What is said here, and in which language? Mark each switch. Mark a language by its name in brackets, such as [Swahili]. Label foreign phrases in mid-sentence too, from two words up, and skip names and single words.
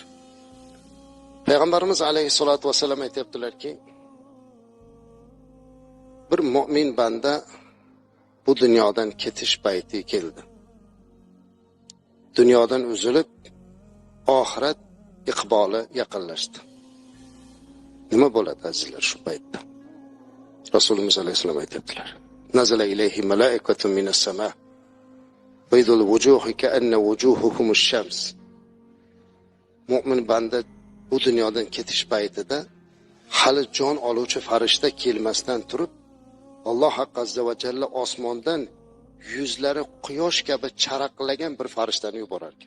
[Uzbek] Payg'ambarimiz [Arabic] عليه الصلاة والسلام [Uzbek] aytibdilarki, bir mu'min banda bu dunyodan ketish payti keldi. Dunyodan uzilib, oxirat iqboli yaqinlashdi. Nima bo'ladi azizlar shu paytda? Rasululloh alayhisolam aytibdilar: [Arabic] "نزل إليه ملائكة من السماء, بيض الوجوه كأن وجوههم الشمس." [Uzbek] Mu'min banda bu dunyodan ketish paytida hali jon oluvchi farishta kelmasdan turib, Alloh [Arabic] عز وجل [Uzbek] osmondan yuzlari quyosh kabi charaqlagan bir farishtani yuborar ekan.